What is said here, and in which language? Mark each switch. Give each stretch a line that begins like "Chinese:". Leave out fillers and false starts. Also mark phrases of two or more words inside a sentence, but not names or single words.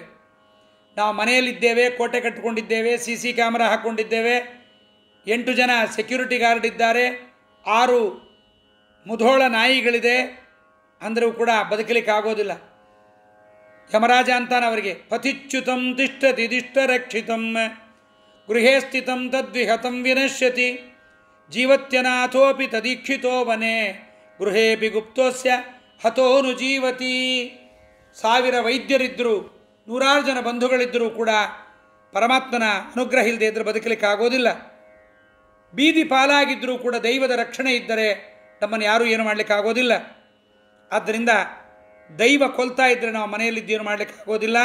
Kannada: ನಾವು ಮನೆಯಲ್ಲಿದ್ದೇವೆ, ಕೋಟೆ ಕಟ್ಟಿಕೊಂಡಿದ್ದೇವೆ,
English: CC camera
Kannada: ಹಾಕ್ಕೊಂಡಿದ್ದೇವೆ, 8 ಜನ
English: security guard
Kannada: ಇದ್ದಾರೆ, 6 ಮುಧೋಳ ನಾಯಿಗಳಿದೆ ಅಂದರೂ ಕೂಡ ಬದುಕಲಿಕ್ಕೆ ಆಗೋದಿಲ್ಲ. ಯಮರಾಜ ಅಂತಾನೆ ಅವರಿಗೆ,
Sanskrit: ಪತಿಚ್ಯುತಂ ತಿಷ್ಠತಿ ದಿಷ್ಟ ರಕ್ಷಿತಂ ಗೃಹೇ ಸ್ಥಿತಂ ತದ್ವಿಹತಂ ವಿನಶ್ಯತಿ ಜೀವತ್ಯನಾಥೋಪಿ ತದೀಕ್ಷಿತೋ ವನೆ ಗೃಹೇಪಿ ಗುಪ್ತೋಸ್ಯ ಹತೋನು ಜೀವತಿ.
Kannada: 1000 ವೈದ್ಯರಿದ್ದರೂ, 100 ಜನ ಬಂಧುಗಳಿದ್ದರೂ ಕೂಡ ಪರಮಾತ್ಮನ ಅನುಗ್ರಹ ಇಲ್ಲದೆ ಇದ್ದರೆ ಬದುಕಲಿಕ್ಕೆ ಆಗೋದಿಲ್ಲ. ಬೀದಿ ಪಾಲಾಗಿದ್ದರೂ ಕೂಡ ದೈವದ ರಕ್ಷಣೆ ಇದ್ದರೆ ನಮ್ಮನ್ನು ಯಾರೂ ಏನು ಮಾಡಲಿಕ್ಕೆ ಆಗೋದಿಲ್ಲ. ಆದ್ದರಿಂದ ದೈವ ಕೊಲ್ತಾ ಇದ್ದರೆ ನಾವು ಮನೆಯಲ್ಲಿದ್ದೇನು ಮಾಡಲಿಕ್ಕೆ ಆಗೋದಿಲ್ಲ.